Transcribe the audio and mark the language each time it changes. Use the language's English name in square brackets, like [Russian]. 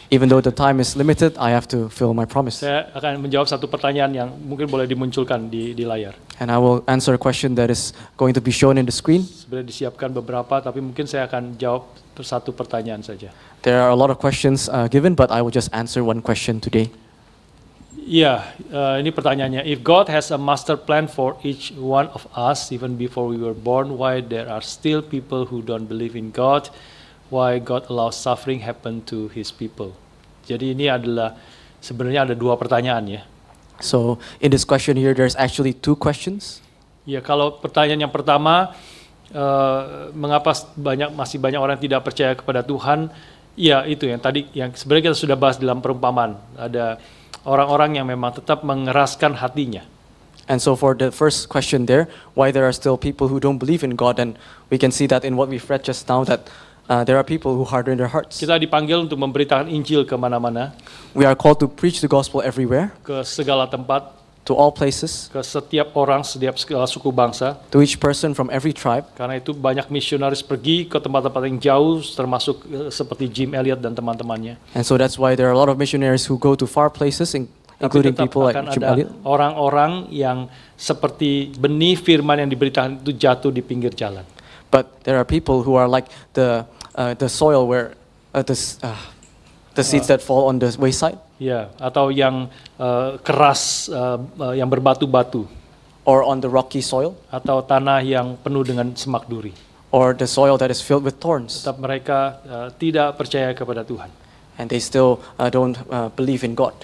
[English] Even though the time is limited, I have to fill my promise. [Indonesian] Saya akan menjawab satu pertanyaan yang mungkin boleh dimunculkan di layar. [English] And I will answer a question that is going to be shown in the screen. [Indonesian] Sebenarnya disiapkan beberapa, tapi mungkin saya akan jawab satu pertanyaan saja. [English] There are a lot of questions given, but I will just answer one question today. [Indonesian] Iya, ini pertanyaannya. [English] If God has a master plan for each one of us, even before we were born, why there are still people who don't believe in God? Why God allows suffering happen to His people? [Indonesian] Jadi ini adalah sebenarnya ada dua pertanyaan ya. [English] So in this question here, there's actually two questions. [Indonesian] Ya, kalau pertanyaan yang pertama, mengapa masih banyak orang yang tidak percaya kepada Tuhan? Ya, itu yang tadi yang sebenarnya kita sudah bahas dalam perumpamaan. Ada orang-orang yang memang tetap mengeraskan hatinya. [English] And so for the first question there, why there are still people who don't believe in God, and we can see that in what we've read just now, that there are people who harden their hearts. [Indonesian] Kita dipanggil untuk memberitakan Injil kemana-mana, [English] We are called to preach the gospel everywhere, [Indonesian] ke segala tempat, [English] to all places, [Indonesian] ke setiap orang, setiap segala suku bangsa. [English] to each person from every tribe. [Indonesian] Karena itu banyak misionaris pergi ke tempat-tempat yang jauh, termasuk seperti Jim Elliot dan teman-temannya. [English] And so that's why there are a lot of missionaries who go to far places, [Indonesian] Tapi [English] including [Indonesian] tetap [English] people like [Indonesian] akan [English] Jim [Indonesian] ada [English] Elliot. [Indonesian] orang-orang yang seperti benih firman yang diberitakan itu jatuh di pinggir jalan. [English] But there are people who are like the soil where the seeds that fall on the wayside, [Indonesian] Ya, atau yang keras, yang berbatu-batu, [English] or on the rocky soil, [Indonesian] atau tanah yang penuh dengan semak duri. [English] or the soil that is filled with thorns, [Indonesian] Tetap mereka tidak percaya kepada Tuhan. [English] and they still don't believe in God.